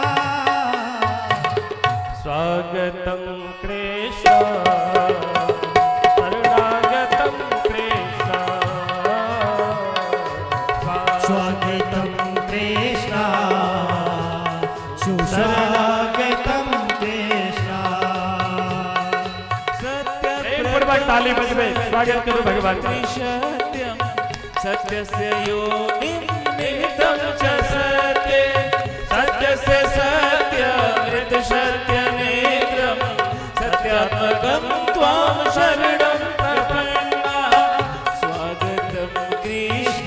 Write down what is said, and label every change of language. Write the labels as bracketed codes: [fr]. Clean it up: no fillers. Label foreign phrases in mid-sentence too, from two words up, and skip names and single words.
[sa] स्वागतम कृष्ण शरणागतम कृष्ण स्वागतं कृष्ण सुस्वागतं कृष्ण [hi] प्रेम पूर्वक ताली बजबे स्वागत करो भगवान का। [sa] सत्यम सत्यस्य योनिं निहितं च सत्य सत्यस्य सत्यमृत सत्यनेत्रं सत्यात्मकं त्वां शरणं प्रपन्नः स्वागतं कृष्ण